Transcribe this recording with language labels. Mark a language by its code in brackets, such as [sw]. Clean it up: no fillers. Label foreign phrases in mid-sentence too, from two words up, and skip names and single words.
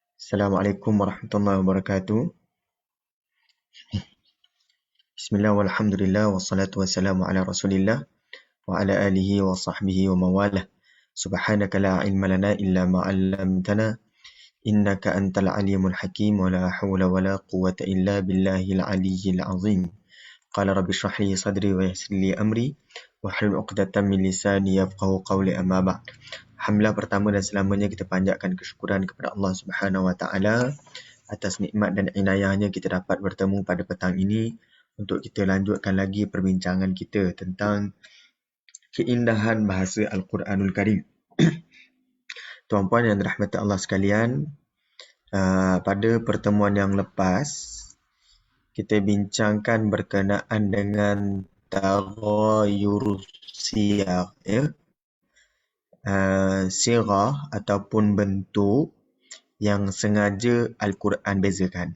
[ar] السلام عليكم ورحمة الله وبركاته. بسم الله والحمد لله والصلاة والسلام على رسول الله وعلى آله وصحبه ومن والاه. سبحانك لا علم لنا إلا ما علمتنا إنك أنت العليم الحكيم ولا حول ولا قوة إلا بالله العلي العظيم. قال رب اشرح لي صدري ويسر لي أمري واحلل عقدة من لساني يفقهوا قولي، أما بعد. [ms] Alhamdulillah, pertama dan selamanya kita panjatkan kesyukuran kepada Allah [ar] سبحانه وتعالى [ms] atas nikmat dan inayahnya kita dapat bertemu pada petang ini untuk kita lanjutkan lagi perbincangan kita tentang keindahan bahasa Al-Quranul Karim. Tuan-puan yang dirahmati Allah sekalian, pada pertemuan yang lepas kita bincangkan berkenaan dengan [ar] تغير سياق, [ms] sirah ataupun bentuk yang sengaja Al-Quran bezakan.